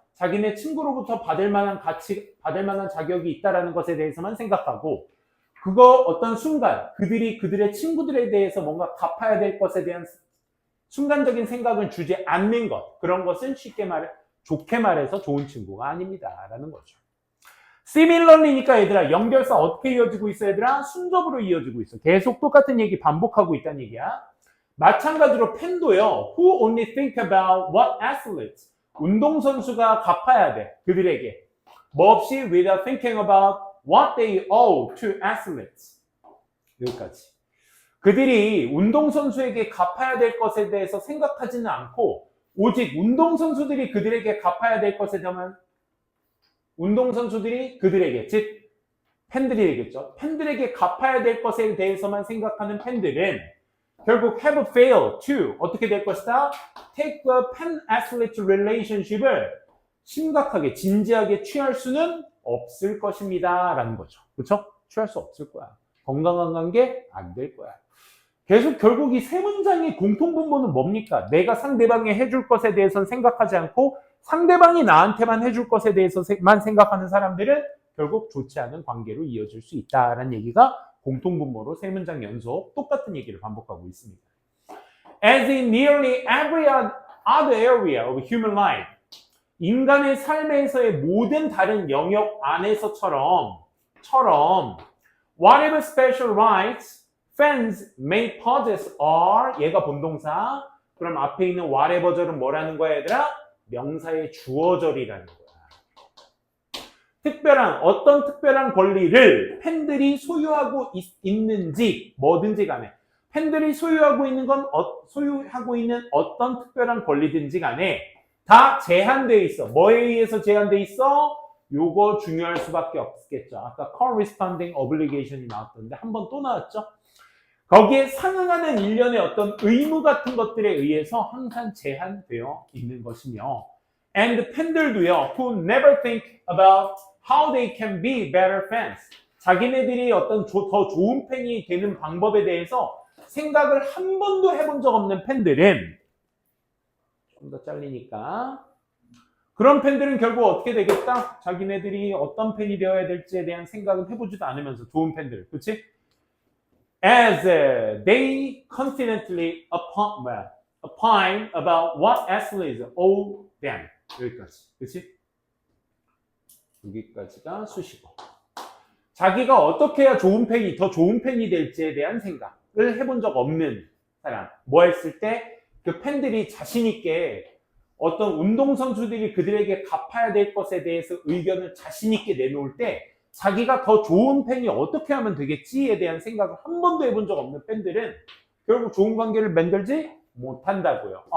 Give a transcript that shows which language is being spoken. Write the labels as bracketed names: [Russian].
[Korean] 자기네 친구로부터 받을 만한 가치, 받을 만한 자격이 있다라는 것에 대해서만 생각하고 그거 어떤 순간 그들이 그들의 친구들에 대해서 뭔가 갚아야 될 것에 대한 순간적인 생각을 주지 않는 것. 그런 것은 쉽게 말해, 좋게 말해서 좋은 친구가 아닙니다. 라는 거죠. similarly니까 얘들아 연결사 어떻게 이어지고 있어 얘들아? 순접으로 이어지고 있어. 계속 똑같은 얘기 반복하고 있다는 얘기야. 마찬가지로 팬도요. [English] Who only think about what athletes? [Korean] 운동선수가 갚아야 돼. 그들에게. 뭐 없이 [English] without thinking about what they owe to athletes. [Korean] 여기까지. 그들이 운동선수에게 갚아야 될 것에 대해서 생각하지는 않고 오직 운동선수들이 그들에게 갚아야 될 것에 대한 운동선수들이 그들에게, 즉 팬들이 되겠죠. 팬들에게 갚아야 될 것에 대해서만 생각하는 팬들은 결국 [English] have failed to [Korean] 어떻게 될 것이다? [English] take the fan-athlete relationship [Korean] 을 심각하게, 진지하게 취할 수는 없을 것입니다. 라는 거죠. 그렇죠? 취할 수 없을 거야. 건강한 관계 안 될 거야. 계속 결국 이 세 문장의 공통분모는 뭡니까? 내가 상대방이 해줄 것에 대해서는 생각하지 않고 상대방이 나한테만 해줄 것에 대해서만 생각하는 사람들은 결국 좋지 않은 관계로 이어질 수 있다라는 얘기가 공통분모로 세 문장 연속 똑같은 얘기를 반복하고 있습니다. [English] As in nearly every other area of human life, [Korean] 인간의 삶에서의 모든 다른 영역 안에서처럼 [English] whatever special rights fans may possess are [Korean] 얘가 본동사. 그럼 앞에 있는 whatever절은 뭐라는 거야 얘들아? 명사의 주어절이라는 거야. 어떤 특별한 권리를 팬들이 소유하고 있는지 뭐든지 간에 팬들이 소유하고 있는 어떤 특별한 권리든지 간에 다 제한되어 있어. 뭐에 의해서 제한되어 있어? 요거 중요할 수밖에 없겠죠. 아까 corresponding obligation이 나왔던데 한 번 또 나왔죠. 거기에 상응하는 일련의 어떤 의무 같은 것들에 의해서 항상 제한되어 있는 것이며 and 팬들도요 [English] who never think about how they can be better fans [Korean] 자기네들이 어떤 더 좋은 팬이 되는 방법에 대해서 생각을 한 번도 해본 적 없는 팬들은 좀 더 잘리니까 그런 팬들은 결국 어떻게 되겠다? 자기네들이 어떤 팬이 되어야 될지에 대한 생각은 해보지도 않으면서 좋은 팬들, 그렇지? [English] As they confidently opine about what athletes owe them. [Korean] 여기까지, 그렇지? 여기까지가 수식어. 자기가 어떻게 해야 더 좋은 팬이 될지에 대한 생각을 해본 적 없는 사람. 뭐 했을 때 그 팬들이 자신 있게 어떤 운동선수들이 그들에게 갚아야 될 것에 대해서 의견을 자신 있게 내놓을 때 자기가 더 좋은 팬이 어떻게 하면 되겠지에 대한 생각을 한 번도 해본 적 없는 팬들은 결국 좋은 관계를 만들지 못한다고요.